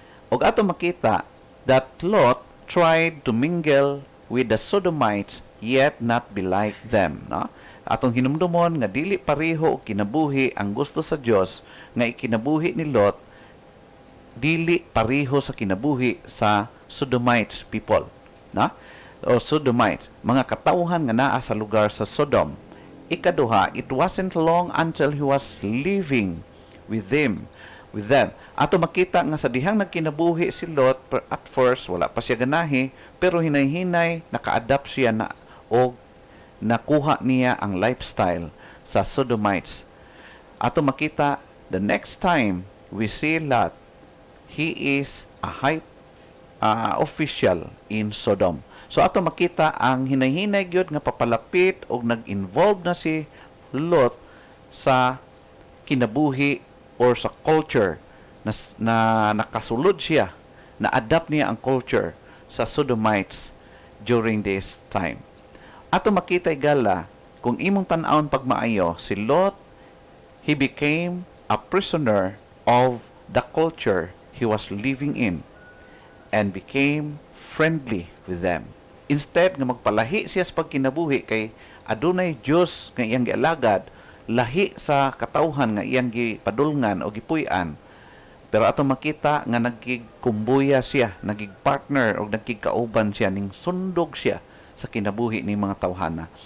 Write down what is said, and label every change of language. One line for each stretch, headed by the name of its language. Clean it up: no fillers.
Cebuano: O ato makita
English: that Lot tried to mingle with the Sodomites yet not be like them. No?
Cebuano: Atong hinumdumon nga dili pareho og kinabuhi ang gusto sa Dios nga ikinabuhi ni Lot, dili pareho sa kinabuhi sa Sodomites people. No? O Sodomites, mga katawhan nga naa sa lugar sa Sodom.
English: Ikaduha, it wasn't long until he was living with them.
Cebuano: Ato makita nga sa dihang nagkinabuhi si Lot,
English: at first
Cebuano: wala pa siya ganahi, pero hinay-hinay naka-adapt siya na o nakuha niya ang lifestyle sa Sodomites. Ato makita,
English: the next time we see Lot, he is a high official in Sodom.
Cebuano: So ato makita ang hinay-hinay gyud nga papalapit og nag-involve na si Lot sa kinabuhi or sa culture na nakasulod siya, na-adapt niya ang culture sa Sodomites
English: during this time.
Cebuano: Ato makita igala, kung imong tan-awon pagmaayo,
English: si Lot, he became a prisoner of the culture he was living in and became friendly with them.
Cebuano: Instead nga magpalahi siya sa pagkinabuhi kay adunay Dios nga iyang gialagad, lahi sa katawhan nga iyang gipadulngan o gipuy-an. Pero ato makita nga nagkigkumbuya siya, nagkigpartner o nagkigkauban siya, ning sundog siya sa kinabuhi ni mga tawhana.